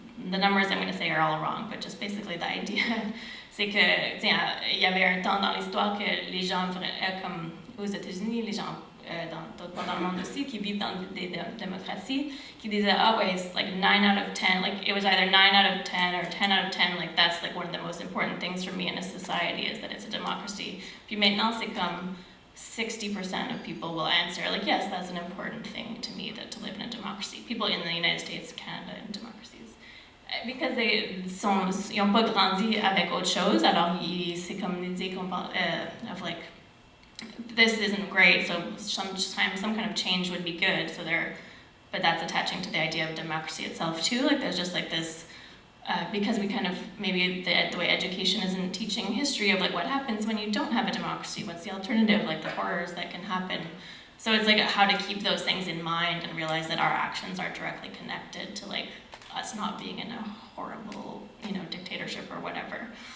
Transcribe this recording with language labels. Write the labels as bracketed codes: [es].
[en] the numbers I'm going to say are all wrong, but just basically the idea, [fr] c'est que il y avait un temps dans l'histoire que les gens comme aux États-Unis, les gens dans le monde aussi, qui vivent dans des démocraties, qui disaient, oh ouais, [en] it's like 9 out of 10, like it was either 9 out of 10 or 10 out of 10, like that's like one of the most important things for me in a society is that it's a democracy. [fr] Puis maintenant, c'est comme [en] 60% of people will answer, like, yes, that's an important thing to me, that to live in a democracy. People in the United States, Canada, and democracies. [fr] Because ils n'ont pas grandi avec autre chose, alors c'est comme l'idée qu'on parle [en] of like, this isn't great, so some kind of change would be good. But that's attaching to the idea of democracy itself too. Like there's just like this, because we kind of maybe the way education isn't teaching history of like what happens when you don't have a democracy. What's the alternative? Like the horrors that can happen. So it's like how to keep those things in mind and realize that our actions are directly connected to like us not being in a horrible, dictatorship or whatever.